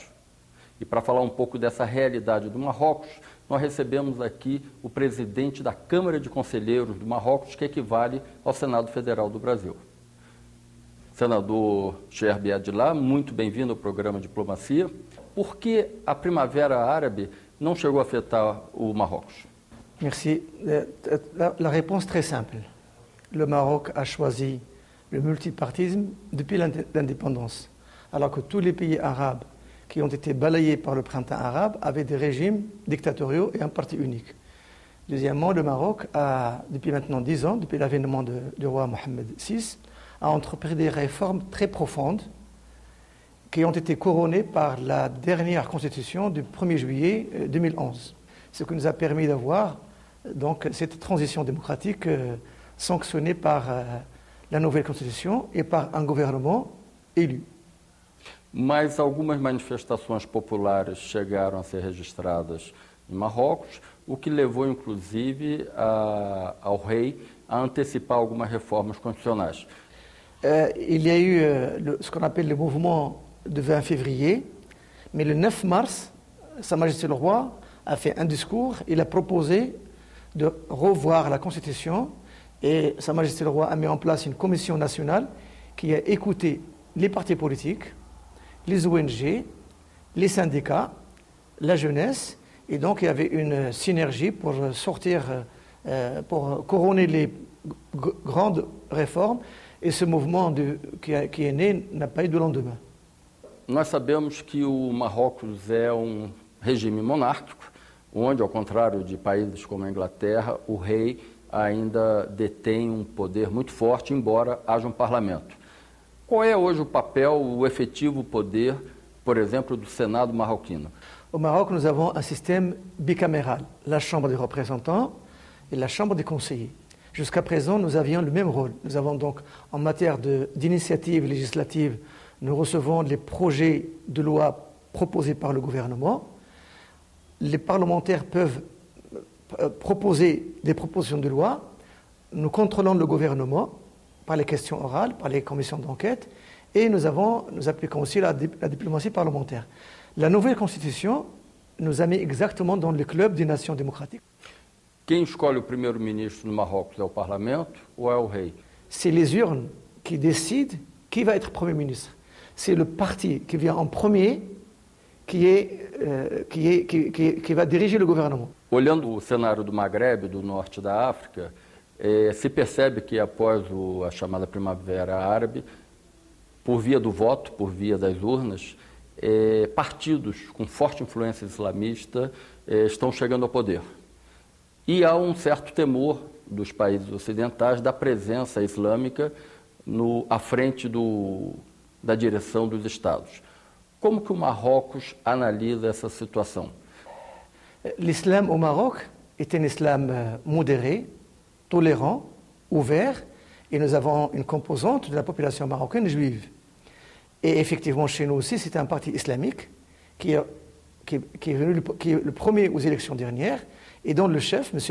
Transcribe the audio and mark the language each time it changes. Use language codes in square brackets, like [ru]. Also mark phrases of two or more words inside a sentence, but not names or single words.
[pt] E para falar um pouco dessa realidade do Marrocos, nós recebemos aqui o presidente da Câmara de Conselheiros do Marrocos, que equivale ao Senado Federal do Brasil. Senador Cheikh Beadillah, muito bem-vindo ao programa Diplomacia. Por que a Primavera Árabe não chegou a afetar o Marrocos? [fr] Merci. La réponse très simple. Le Maroc a choisi le multipartisme depuis l'indépendance, alors que tous les pays arabes qui ont été balayés par le printemps arabe avaient des régimes dictatoriaux et un parti unique. Deuxièmement, le Maroc a, depuis maintenant 10 ans, depuis l'avènement du roi Mohamed VI, a entrepris des réformes très profondes qui ont été couronnées par la dernière constitution du 1er juillet 2011, ce qui nous a permis d'avoir donc cette transition démocratique sanctionnée par la nouvelle constitution et par un gouvernement élu. [pt] Mas algumas manifestações populares chegaram a ser registradas em Marrocos, o que levou inclusive ao rei a antecipar algumas reformas constitucionais. [fr] Il y a eu ce qu'on appelle le mouvement de 20 février, mais le 9 mars, Sa Majesté le Roi a fait un discours, il a proposé de revoir la Constitution et Sa Majesté le Roi a mis en place une commission nationale qui a écouté les partis politiques, les ONG, les syndicats, la jeunesse, et donc il y avait une synergie pour sortir, pour couronner les grandes réformes, et ce mouvement qui est né n'a pas eu de lendemain. [pt] Nós sabemos que o Marrocos é um regime monárquico, onde, ao contrário de países como a Inglaterra, o rei ainda detém um poder muito forte, embora haja um parlamento. Qual é hoje o papel, o efetivo poder, por exemplo, do Senado marroquino? [fr] Au Maroc, nous avons un système bicaméral, la Chambre des représentants et la Chambre des conseillers. Jusqu'à présent, nous avions le même rôle. Nous avons donc, en matière d'initiative législative, nous recevons les projets de loi proposés par le gouvernement. Les parlementaires peuvent proposer des propositions de loi. Nous contrôlons le gouvernement par les questions orales, par les commissions d'enquête, et nous appliquons aussi la diplomatie parlementaire. La nouvelle constitution nous a mis exactement dans le club des nations démocratiques. [pt] Quem escolhe o primeiro-ministro no Marrocos é o parlamento ou é o rei? [fr] C'est les urnes qui décident qui va être Premier ministre. C'est le parti qui vient en premier qui va diriger le gouvernement. [pt] Olhando o cenário do Magrebe, do norte da África, se percebe que após a chamada Primavera Árabe, por via do voto, por via das urnas, partidos com forte influência islamista estão chegando ao poder. E há um certo temor dos países ocidentais da presença islâmica à frente da direção dos Estados. Como que o Marrocos analisa essa situação? [fr] L'islam au Maroc est un islam modéré, tolérant, ouvert, et nous avons une composante de la population marocaine juive. Et effectivement, chez nous aussi, c'est un parti islamique qui qui est le premier aux élections dernières, et dont le chef, M.